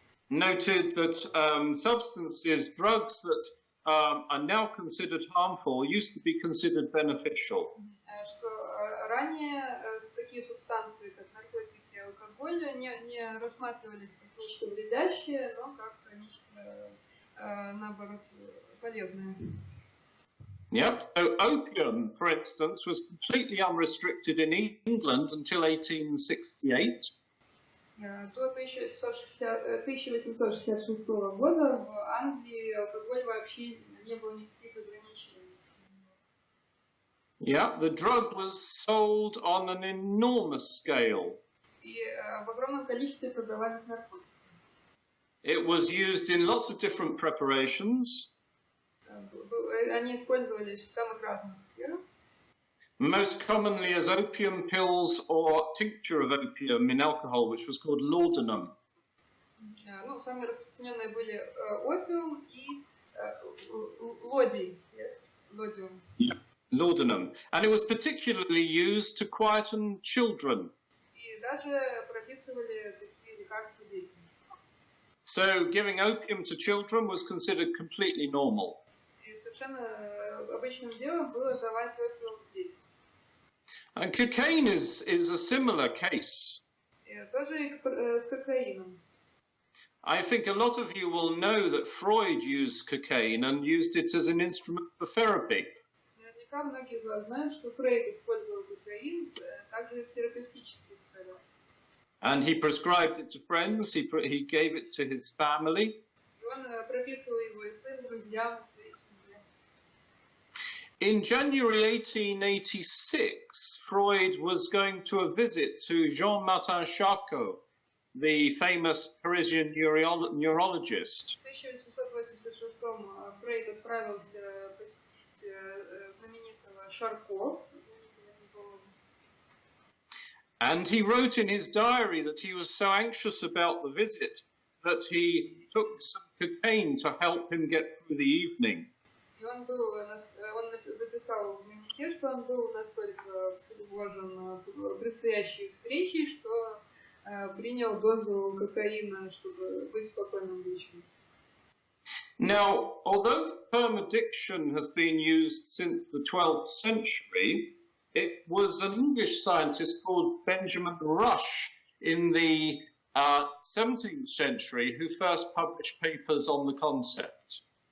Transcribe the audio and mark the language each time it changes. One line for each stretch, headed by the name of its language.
English: noted that substances, drugs that are now considered harmful used to be considered beneficial.
Russian: Что ранее такие субстанции, как наркотики и алкоголь, не рассматривались как нечто вредящее, но как нечто, наоборот, полезное.
English: Yep. So opium, for instance, was completely unrestricted in England until 1868.
Russian: До 1866 года в Англии алкоголь вообще не было никаких ограничений.
English: Yeah, the drug was sold on an enormous scale.
Russian: И в огромном количестве продавались наркотики.
English: It was used in lots of different preparations.
Russian: Они использовались в самых разных сферах.
English: Most commonly as opium pills or tincture of opium in alcohol, which was called laudanum.
Russian: Ну, самые распространенные были опиум и лодий. Лодиум.
English: Yeah. Laudanum. And it was particularly used to quieten children.
Russian: И даже прописывали такие лекарства детям.
English: So giving opium to children was considered completely normal.
Russian: И совершенно обычным делом было давать опиум детям.
English: And cocaine is a similar case.
Russian: Тоже и с кокаином.
English: I think a lot of you will know that Freud used cocaine and used it as an instrument for therapy.
Russian: Наверняка многие из вас знают, что Фрейд использовал кокаин также в терапевтических целях.
English: And he prescribed it to friends, he gave it to his family.
Russian: И он прописывал его и своим друзьям, и своей семье.
English: In January 1886, Freud was going to a visit to Jean-Martin Charcot, the famous Parisian neurologist.
Russian: В 1886 Фрейд отправился посетить знаменитого Шарко, знаменитого невролога.
English: And he wrote in his diary that he was so anxious about the visit that he took some cocaine to help him get through the evening.
Russian: И он записал в дневнике, что он был настолько встревожен предстоящей встречей, что принял дозу кокаина, чтобы быть спокойным вечером.
English: Now, although the term addiction has been used since the 12th century, it was an English scientist called Benjamin Rush in the 17th century who first published papers on the concept.